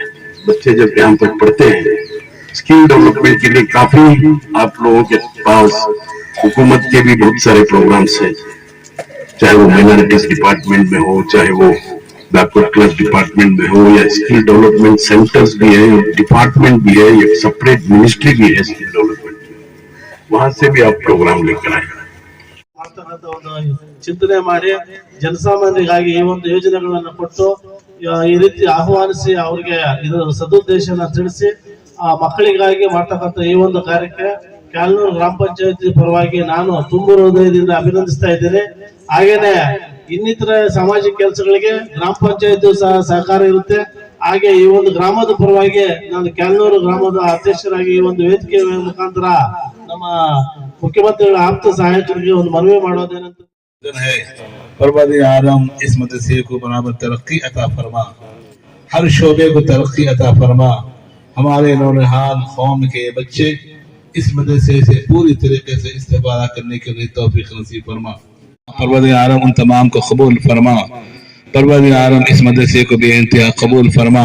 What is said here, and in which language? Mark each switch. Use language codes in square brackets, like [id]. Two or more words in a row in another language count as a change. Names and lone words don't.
[hi] बच्चे जब यहाँ पर पढ़ते हैं, [en] skill development [hi] के लिए काफी आप लोगों के पास हुकूमत के भी बहुत सारे प्रोग्राम्स हैं, चाहे वो [en] minorities department [hi] में हो, चाहे वो [en] backward class department [hi] में हो, या [en] skill development centers [hi] भी है, डिपार्टमेंट भी है, एक [en] separate ministry [hi] भी है [en] skill development, [hi] वहां से भी आप प्रोग्राम लेकर आए। [kn] ಚಿಂತನೆ ಮಾಡಿ ಜನಸಾಮಾನ್ಯರಿಗಾಗಿ ಈ ಒಂದು ಯೋಜನೆಗಳನ್ನು ಕೊಟ್ಟು ಈ ರೀತಿ ಆಹ್ವಾನಿಸಿ ಅವರಿಗೆ ಇದರ ಸದುದ್ದೇಶನ ತಿಳಿಸಿ ಆ ಮಕ್ಕಳಿಗಾಗಿ ಮಾಡ್ತಕ್ಕಂಥ ಈ ಒಂದು ಕಾರ್ಯಕ್ಕೆ ಕ್ಯಾಲ್ನೂರು ಗ್ರಾಮ ಪಂಚಾಯತಿ ಪರವಾಗಿ ನಾನು ತುಂಬು ಹೃದಯದಿಂದ ಅಭಿನಂದಿಸ್ತಾ ಇದ್ದೇನೆ. ಹಾಗೇನೆ ಇನ್ನಿತರ ಸಾಮಾಜಿಕ ಕೆಲಸಗಳಿಗೆ ಗ್ರಾಮ ಪಂಚಾಯತಿ ಸಹ ಸಹಕಾರ ಇರುತ್ತೆ. ಹಾಗೆ ಈ ಒಂದು ಗ್ರಾಮದ ಪರವಾಗಿ ನಾನು ಕ್ಯಾಲ್ನೂರು ಗ್ರಾಮದ ಅಧ್ಯಕ್ಷರಾಗಿ ಈ ಒಂದು ವೇದಿಕೆ ಮುಖಾಂತರ ನಮ್ಮ ಮುಖ್ಯಮಂತ್ರಿಗಳ ಆಪ್ತ ಸಹಾಯಕರಿಗೆ ಒಂದು ಮನವಿ ಮಾಡೋದೇನಂತ [hi] है। परवरदिगार आलम इस मदरसे को बराबर तरक्की अता फरमा, हर शोबे को तरक्की अता फरमा। हमारे नौजवान कौम के बच्चे इस मदरसे से पूरी तरीके से इस्तेफादा करने के लिए तौफीक नसीब फरमा। परवरदिगार आलम उन तमाम को कबूल फरमा। परवरदिगार आलम इस मदरसे को बेइंतहा कबूल फरमा।